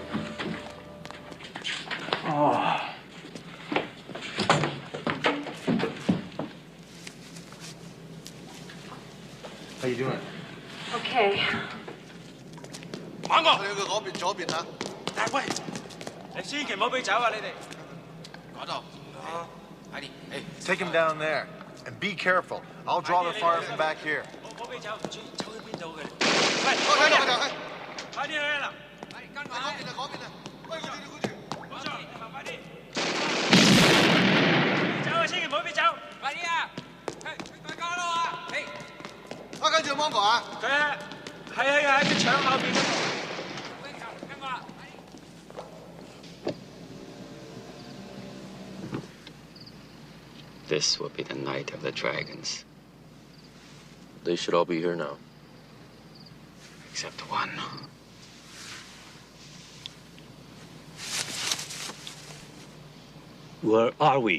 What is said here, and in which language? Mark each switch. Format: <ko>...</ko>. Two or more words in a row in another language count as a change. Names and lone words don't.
<en>Oh. How you doing? Okay.</en> <yue>猛哥，你去嗰邊左邊嚇。但喂，你千祈唔好俾走啊！你哋嗰度。快啲，誒，</yue> <en>Take him down there. And be careful. I'll draw the fire from back here.</en> <yue>唔好俾走，唔知走去邊度嘅。喂，快啲去啦！跟埋。嗰邊啊！喂，嗰邊，冇錯，快啲。走啊！千祈唔好俾走，快啲啊！大家咯啊！誒，我跟住芒果啊！佢喺個牆後邊嗰度。</yue> <en>This will be the night of the dragons. They should all be here now. Except one. Where are we?</en>